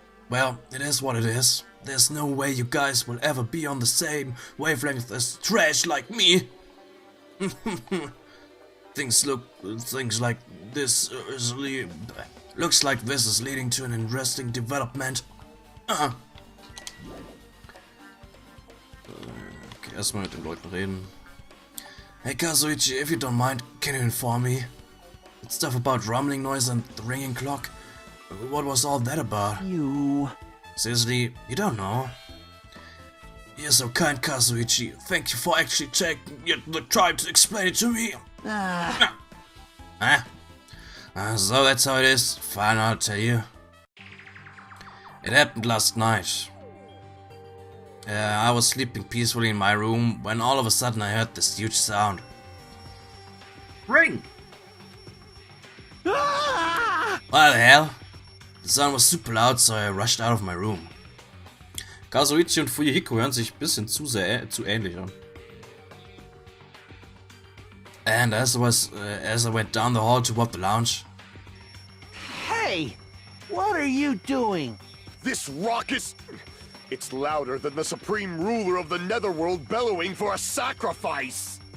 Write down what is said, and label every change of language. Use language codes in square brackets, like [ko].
[en] Well, it is what it is. There's no way you guys will ever be on the same wavelength as trash like me. Things like this looks like this is leading to an interesting development. [de] Okay, erstmal mit den Leuten reden. [en] Hey Kazuichi, if you don't mind, can you inform me? That stuff about rumbling noise and the ringing clock. What was all that about? You. Seriously, you don't know? You're so kind, Kazuichi. Thank you for actually taking the time to explain it to me. So that's how it is. Fine, I'll tell you. It happened last night. I was sleeping peacefully in my room when all of a sudden I heard this huge sound. Ring! What the hell? The sound was super loud, so I rushed out of my room. [de] Kazuichi und Fuyuhiko hören sich ein bisschen zu ähnlich an. [en] And as I went down the hall toward the lounge. Hey! What are you doing? This raucous... It's louder than the supreme ruler of the netherworld bellowing for a sacrifice!